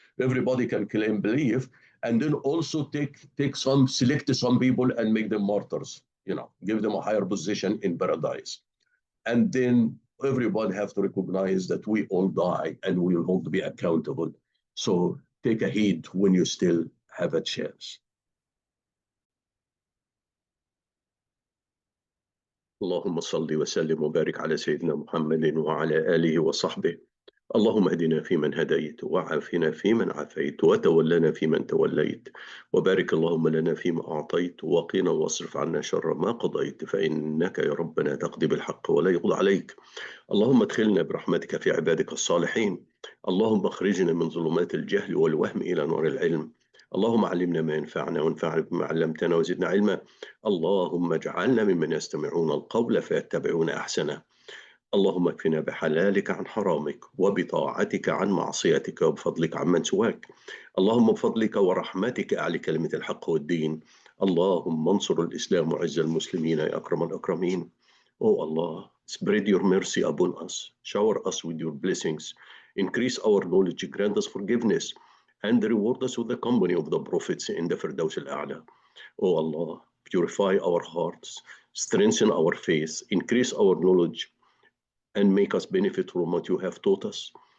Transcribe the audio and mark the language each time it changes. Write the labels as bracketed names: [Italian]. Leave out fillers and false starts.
[English] Everybody can claim belief, and then also select some people and make them martyrs, give them a higher position in paradise. And then everybody have to recognize that we all die and we will all be accountable. So take a heed when you still have a chance. [Arabic] اللهم صل وسلم وبارك على سيدنا محمد وعلى آله وصحبه. اللهم اهدنا فيمن هديت وعافنا فيمن عافيت وتولنا فيمن توليت وبارك اللهم لنا فيما أعطيت وقنا واصرف عنا شر ما قضيت فإنك يا ربنا تقضي بالحق ولا يقضى عليك. اللهم ادخلنا برحمتك في عبادك الصالحين. اللهم اخرجنا من ظلمات الجهل والوهم إلى نور العلم. اللهم علمنا ما ينفعنا وانفعنا بما علمتنا وزدنا علما. اللهم اجعلنا ممن يستمعون القول فيتبعون أحسنه. اللهم اكفنا بحلالك عن حرامك وبطاعتك عن معصيتك وبفضلك عمن سواك. اللهم بفضلك ورحمتك أعلي كلمة الحق والدين. اللهم انصر الإسلام وعز المسلمين يا أكرم الأكرمين. [English] Oh Allah, spread your mercy upon us. Shower us with your blessings. Increase our knowledge, grant us forgiveness, and reward us with the company of the prophets in the Firdaus al-A'la. Oh Allah, purify our hearts, strengthen our faith, increase our knowledge, and make us benefit from what you have taught us.